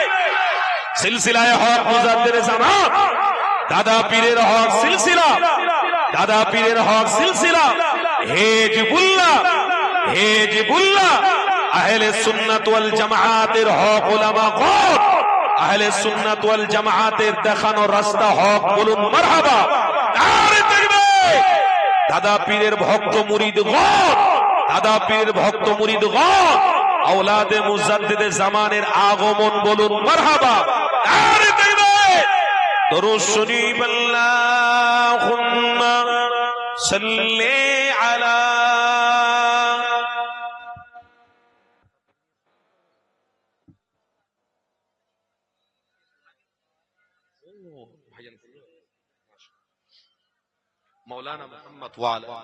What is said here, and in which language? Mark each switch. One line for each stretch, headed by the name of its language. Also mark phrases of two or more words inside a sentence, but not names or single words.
Bangla: সিলসিলায়ে হক মুজাদ্দিদে জামান, দাদা পীরের হক সিলসিলা, দাদা পীরের হক সিলসিলা, হিজবুল্লাহ, হিজবুল্লাহ, আহলে সুন্নাত ওয়াল জামাআতের হক উলামা গণ, আহলে সুন্নাত ওয়াল জামাআতের দেখানো রাস্তা হক, বলুন মারহাবা। নারে তাকবীর! দাদা পীরের ভক্ত মুরিদগণ, দাদা পীরের ভক্ত মুরিদগণ, আওলাদে মুজাদ্দিদে জামানের আগমন, বলুন মারহাবা।
Urdu: درود شریف
Arabic: اللہم صلی علی مولانا محمد وعلی